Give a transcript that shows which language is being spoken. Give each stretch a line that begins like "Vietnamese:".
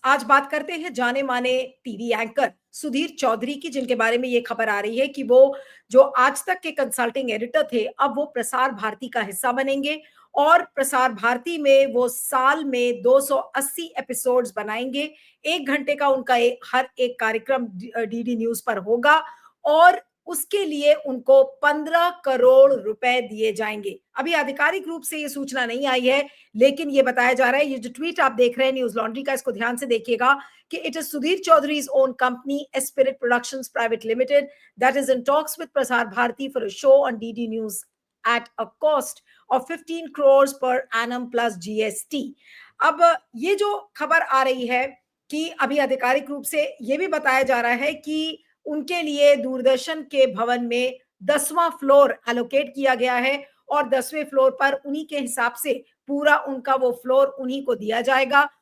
Hindi: आज बात करते हैं जाने माने टीवी एंकर सुधीर चौधरी की, जिनके बारे में ये खबर आ रही है कि वो जो आज तक के कंसल्टिंग एडिटर थे, अब वो प्रसार भारती का हिस्सा बनेंगे और प्रसार भारती में वो साल में 280 एपिसोड्स बनाएंगे। 1 घंटे का उनका हर एक कार्यक्रम डीडी न्यूज पर होगा और उसके लिए उनको 15 करोड़ रुपए दिए जाएंगे। अभी आधिकारिक रूप से ये सूचना नहीं आई है, लेकिन ये बताया जा रहा है। ये जो ट्वीट आप देख रहे हैं न्यूज लॉन्ड्री का, इसको ध्यान से देखिएगा कि
English: It is Sudhir Chaudhary's own company, Spirit Productions Private Limited, that is in talks with Prasar Bharati for a show on DD News at a cost of 15 crores per annum plus GST।
Hindi: अब ये जो खबर आ रही है कि अभी आधिकारिक रूप से ये भी बताया जा रहा है कि उनके लिए दूरदर्शन के भवन में 10वां फ्लोर एलोकेट किया गया है और 10वें फ्लोर पर उन्हीं के हिसाब से पूरा उनका वो फ्लोर उन्हीं को दिया जाएगा।